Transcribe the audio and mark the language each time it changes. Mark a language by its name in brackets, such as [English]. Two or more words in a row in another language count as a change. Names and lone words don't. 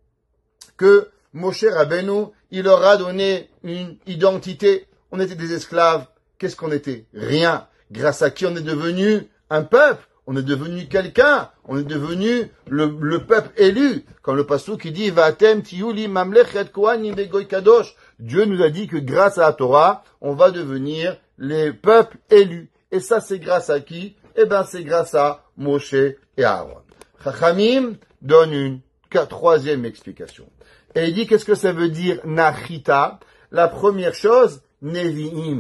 [French] Que Moshe Rabbeinu, il leur a donné une identité. On était des esclaves. Qu'est-ce qu'on était? Rien. Grâce à qui on est devenu un peuple? On est devenu quelqu'un. On est devenu le peuple élu. Comme le pasuk qui dit, [Hebrew] ואתם תהיו לי ממלכת כהנים וגוי קדוש. [French] Dieu nous a dit que grâce à la Torah, on va devenir les peuples élus. Et ça, c'est grâce à qui? Eh ben, c'est grâce à Moshe et Aaron. Chachamim donne une troisième explication. Et il dit, qu'est-ce que ça veut dire nachita? La première chose, nevi'im.